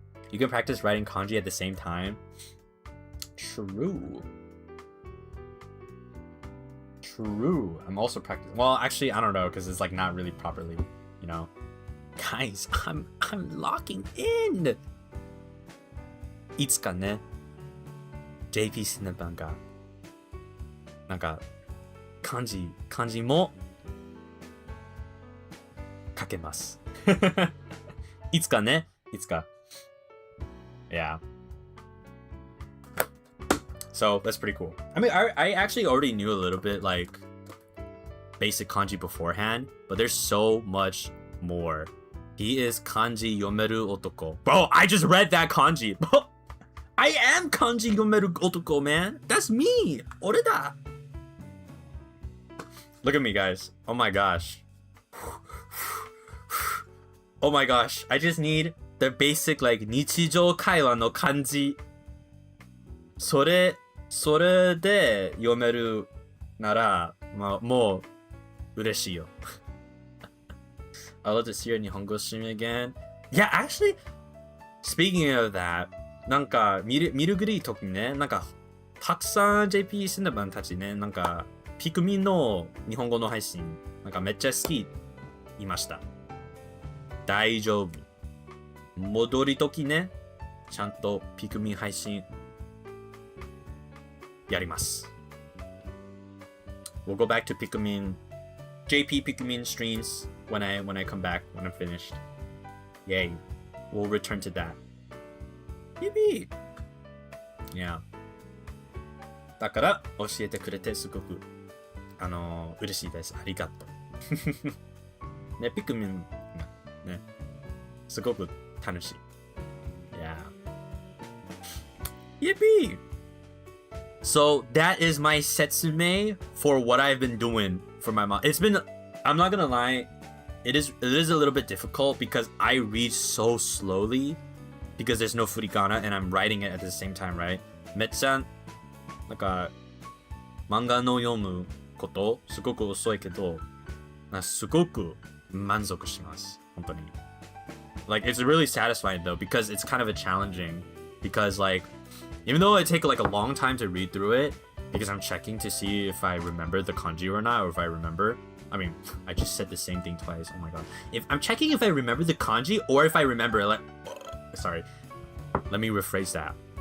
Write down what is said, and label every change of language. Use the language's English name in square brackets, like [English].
[English] You can practice writing kanji at the same time. True. I'm also practicing. Well, actually, I don't know, because it's like not really properly, you know. Guys, I'm locking in. [Japanese] いつかね、JP Cinderbunがなんか漢字も書けます。いつかね、いつか。Yeah. [English] So that's pretty cool. I mean, I actually already knew a little bit like basic kanji beforehand, but there's so much more. He is [Japanese] kanji yomeru otoko. [English] Bro, I just read that kanji. Bro, I am [Japanese] kanji yomeru otoko, [English] man. That's me. [Japanese] Oreda. [English] Look at me, guys. Oh my gosh. Oh my gosh. I just need the basic like [Japanese] nichijou kaiwa no kanji. それそれで読めるなら、まあ、もう嬉しいよ。 [English] I love to see your 日本語 stream again. Yeah, actually, speaking of that, [Japanese] なんか見るぐり時にね、なんかたくさん JP シンダバンたちね、なんかピクミンの日本語の配信、なんかめっちゃ好き言いました。大丈夫。戻り時ね、ちゃんとピクミン配信やります。 [English] We'll go back to Pikmin, JP Pikmin streams when I come back, when I'm finished. Yay. We'll return to that. Yippee! Yeah. [Japanese] だから教えてくれてすごく嬉しいです。ありがとう。ね、ピクミンね、すごく楽しい。 [English] Yeah. Yippee! So that is my setsume for what I've been doing for my mom. It's been, I'm not gonna lie, it is a little bit difficult because I read so slowly because there's no furigana and I'm writing it at the same time, right? [Japanese] めっちゃなんか漫画の読むことすごく遅いけど、すごく満足します。本当に。 [English] Like it's really satisfying though because it's kind of a challenging because like even though it take like a long time to read through it because I'm checking to see if I remember the kanji or not or if I remember. I mean, I just said the same thing twice. Oh my god. If I'm checking if I remember the kanji or if I remember like sorry. Let me rephrase that.